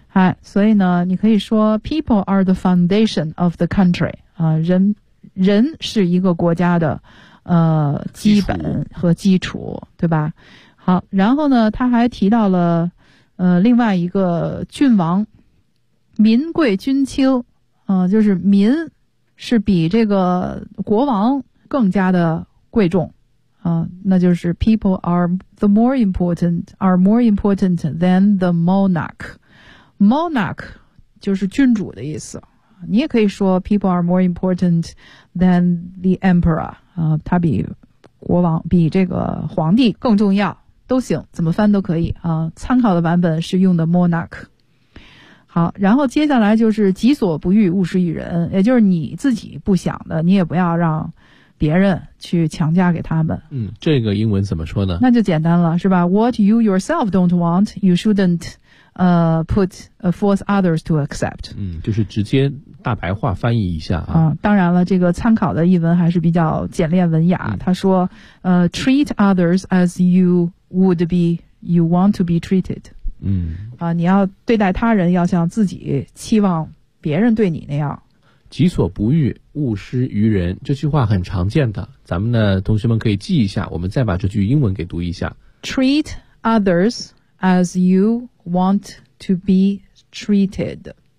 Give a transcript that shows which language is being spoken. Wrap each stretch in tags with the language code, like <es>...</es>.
<zh>哎，所以呢，你可以说</zh> <en>people are the foundation of the country</en> <zh>啊，人是一个国家的基本和基础，对吧？好，然后呢，他还提到了另外一个郡王，民贵君轻，就是民是比这个国王更加的贵重。</zh> <en>那就是 people are the more important, are more important than the monarch.</en> <zh>Monarch 就是君主的意思。你也可以说</zh> <en>people are more important than the emperor.</en> <zh>他比国王，比这个皇帝更重要，都行，怎么翻都可以。参考的版本是用的 monarch。好，然后接下来就是己所不欲，勿施于人，也就是你自己不想的，你也不要让别人去强加给他们。嗯，这个英文怎么说呢？那就简单了，是吧</zh> <en>？What you yourself don't want, you shouldn't, put a force others to accept。</en> <zh>嗯，就是直接大白话翻译一下啊。啊，当然了，这个参考的译文还是比较简练文雅。他说，</zh> <en>treat others as you would be, you want to be treated。</en> <zh>嗯。啊，你要对待他人要像自己期望别人对你那样。己所不欲，勿施于人，这句话很常见的，咱们的同学们可以记一下，我们再把这句英文给读一下。</zh> <en>Treat others as you want to be treated，</en>